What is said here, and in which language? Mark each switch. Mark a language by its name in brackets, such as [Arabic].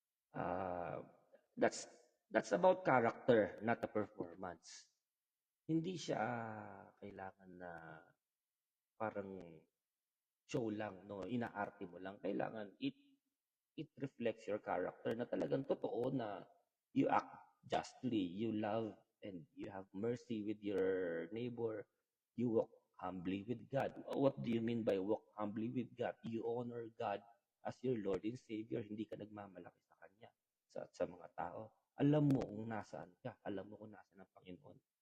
[English] Uh, that's that's about character, not a performance. [Filipino] Hindi siya kailangan na parang show lang, no? Inaarte mo lang. [English] Kailangan it reflects your character [Filipino] na talagang totoo na [English] you act justly, you love and you have mercy with your neighbor, you walk humbly with God. What do you mean by walk humbly with God? You honor God as your Lord and Savior. [Filipino] Hindi ka nagmamalaki sa Kanya, sa mga tao. Alam mo kung nasaan ka. Alam mo kung nasaan ang Panginoon.